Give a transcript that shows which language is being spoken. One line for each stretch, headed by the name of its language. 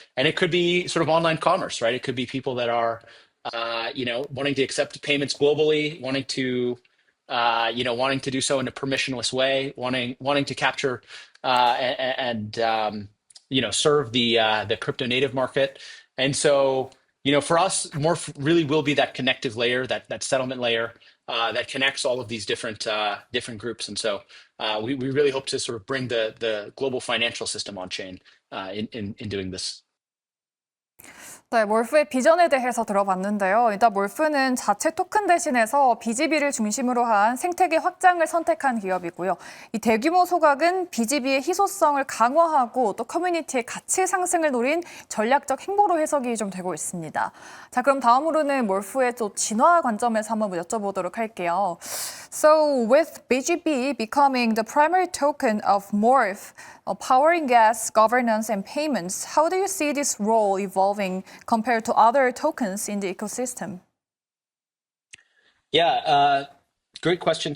English: And it could be sort of online commerce, right? It could be people that are wanting to accept payments globally, wanting to do so in a permissionless way, wanting to capture and serve the crypto native market. And so for us, Morph really will be that connective layer, that settlement layer that connects all of these different groups. And so we really hope to sort of bring the global financial system on chain in doing this.
Korean: 네, 몰프의 비전에 대해서 들어봤는데요. 일단 몰프는 자체 토큰 대신해서 BGB를 중심으로 한 생태계 확장을 선택한 기업이고요. 이 대규모 소각은 BGB의 희소성을 강화하고 또 커뮤니티의 가치 상승을 노린 전략적 행보로 해석이 좀 되고 있습니다. 자, 그럼 다음으로는 몰프의 또 진화 관점에서 한번 여쭤보도록 할게요.
English: So, with BGB becoming the primary token of Morph, powering gas, governance, and payments, how do you see this role evolving compared to other tokens in the ecosystem? Yeah, great question.